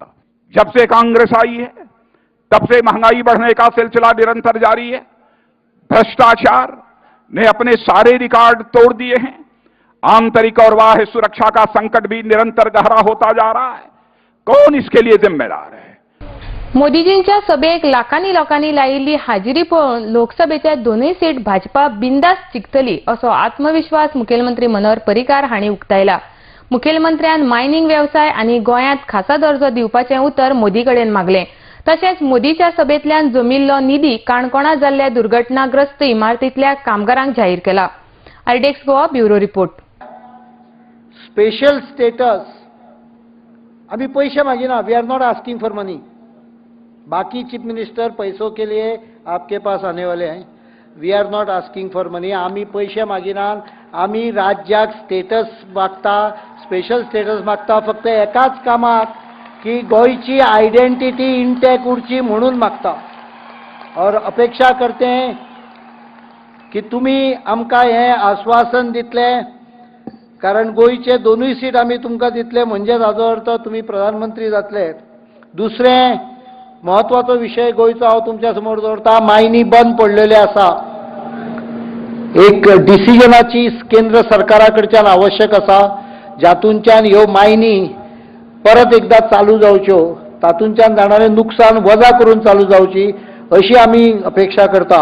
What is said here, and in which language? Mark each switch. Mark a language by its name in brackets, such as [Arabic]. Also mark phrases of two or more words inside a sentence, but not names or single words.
[Hindi] जब से कांग्रेस आई है तब से महंगाई बढ़ने का सिलसिला निरंतर जारी है। भ्रष्टाचार ने अपने सारे रिकॉर्ड तोड़ दिए हैं। आंतरिक और बाह्य सुरक्षा का संकट भी निरंतर गहरा होता जा रहा है। कौन इसके लिए जिम्मेदार है? [Konkani] मोदीजींच्या सभेक लाखांनी लोकांनी लायिल्ली हाजिरी पळोवन लोकसभेच्या दोनूय सीट भाजपा बिंदास जिखतली असो आत्मविश्वास मुखेलमंत्री मनोहर पर्रीकार हांणी उक्तायला। मुखेलमंत्र्यान मायनिंग व्यवसाय आनी गोंयांत खासा दर्जो दिवपाचें उतर मोदी कडेन मागलें। तशेंच मोदीच्या सभेंतल्यान जमिल्लो निधी काणकोणा जाल्ल्या दुर्घटनाग्रस्त इमारतींतल्या कामगारांक जाहीर केला। आरडीएक्स गोवा [English] bureau report. special status [Konkani] अभी पैसे मांगिना, [English] we are not asking for money. [Hindi] बाकी [English] chief minister [Hindi] पैसों के लिए आपके पास आने वाले हैं। [English] we are not asking for money. [Konkani] आम्ही पैसे मागिना, आम्ही राज्याक स्टेटस मागता, [English] special status [Konkani] मागता फक्त एकाच कामाक की गोयची [English] identity intact [Konkani] उरची म्हणून मागता। [Hindi] और अपेक्षा करते हैं की [Konkani] तुम्ही आमकां हें आश्वासन दितले, कारण गोयचे दोनूय सीट आमी तुमकां दितले म्हणजे ताजो अर्थ तुम्ही प्रधानमंत्री जातले। दुसरें महत्वाचो विषय गोयचो हांव तुमच्या समोर दवरता, मायनी बंद पडलेले आसा। एक डिसिजनाची केंद्र सरकारा कडच्यान आवश्यक आसा, जातूंच्यान ह्यो मायनी परत एकदा चालू जावच्यो, तातूंच्यान जाणारे नुकसान वजा करून चालू जावची अशी आमी अपेक्षा करता।